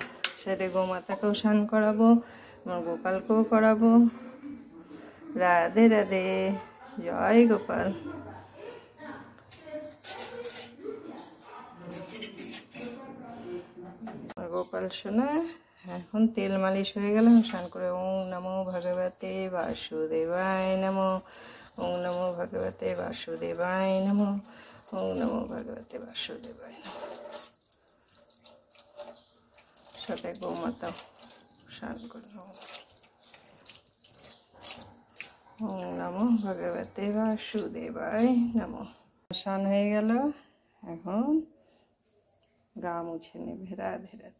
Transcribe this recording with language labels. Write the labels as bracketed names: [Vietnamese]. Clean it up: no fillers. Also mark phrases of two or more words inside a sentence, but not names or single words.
[Bangla] সেটা গোমাতাকেও স্নান করাবো, আমার গোপালকেও করাবো। রাধে রাধে, জয় গোপাল। গোপাল সোনা এখন তেল মালিশ হয়ে গেল, স্নান করে [Sanskrit] ওং নমো ভগবতে বাসুদেবায় নমো, ওং নমো ভগবতে বাসুদেবায় নমো, ওং নমো ভগবতে বাসুদেবায় নমো। [Bangla] সাথে গোমাতা স্নান করে [Sanskrit] ওং নমো ভগবতে বাসুদেবায় নমো। [Bangla] স্নান হয়ে গেল, এখন গা মুছে নেবে। রাধে রাধে।